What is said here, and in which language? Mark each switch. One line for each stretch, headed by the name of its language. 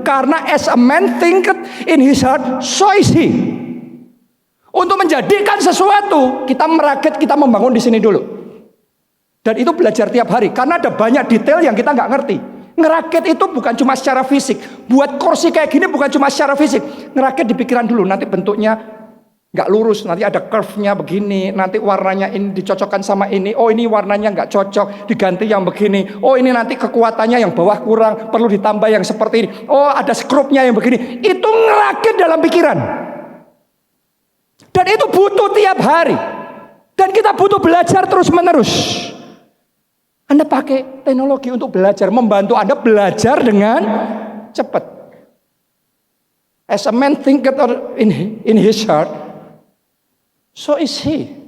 Indonesian: Karena
English: as a man thinketh in his heart, so is he.
Indonesian: Untuk menjadikan sesuatu, kita merakit, kita membangun di sini dulu. Dan itu belajar tiap hari. Karena ada banyak detail yang kita nggak ngerti. Ngerakit itu bukan cuma secara fisik. Buat kursi kayak gini bukan cuma secara fisik. Ngerakit di pikiran dulu. Nanti bentuknya nggak lurus. Nanti ada curve-nya begini. Nanti warnanya ini dicocokkan sama ini. Oh ini warnanya nggak cocok. Diganti yang begini. Oh ini nanti kekuatannya yang bawah kurang. Perlu ditambah yang seperti ini. Oh ada skrupnya yang begini. Itu ngerakit dalam pikiran. Dan itu butuh tiap hari. Dan kita butuh belajar terus menerus. Anda pakai teknologi untuk belajar, membantu Anda belajar dengan cepat.
English: As a man thinketh in his heart, so is he.